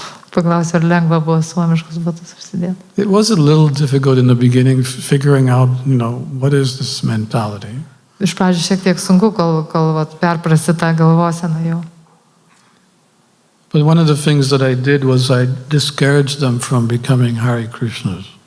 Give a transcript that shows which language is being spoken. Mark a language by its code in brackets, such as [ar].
[lt] Paklausiu, ar lengva buvo suomiškus batus užsidėti. [en] It was a little difficult in the beginning, figuring out, what is this mentality. [lt] Iš pradžių šiek tiek sunku, kol perprasti tą galvoseną jau. [en] But one of the things that I did was I discouraged them from becoming Hare Krishnas.